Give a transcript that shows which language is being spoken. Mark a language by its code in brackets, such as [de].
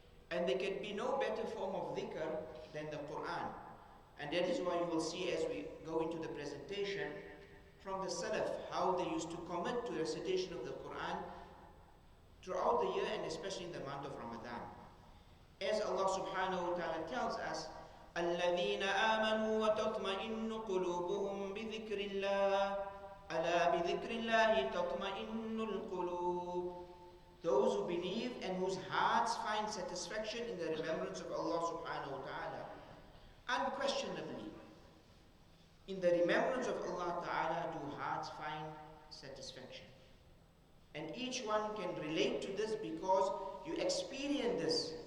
[en] And there can be no better form of dhikr than the Qur'an. And that is why you will see as we go into the presentation from the Salaf, how they used to commit to recitation of the Qur'an throughout the year, and especially in the month of Ramadan. [ar] As Allah subhanahu wa ta'ala tells us, الَّذِينَ آمَنُوا وَتَطْمَئِنُّ قُلُوبُهُمْ بِذِكْرِ اللَّهِ أَلَا بِذِكْرِ اللَّهِ تَطْمَئِنُّ الْقُلُوبُ. [en] Those who believe and whose hearts find satisfaction in the remembrance of Allah subhanahu wa ta'ala. Unquestionably, in the remembrance of Allah ta'ala do hearts find satisfaction. And each one can relate to this because you experience this.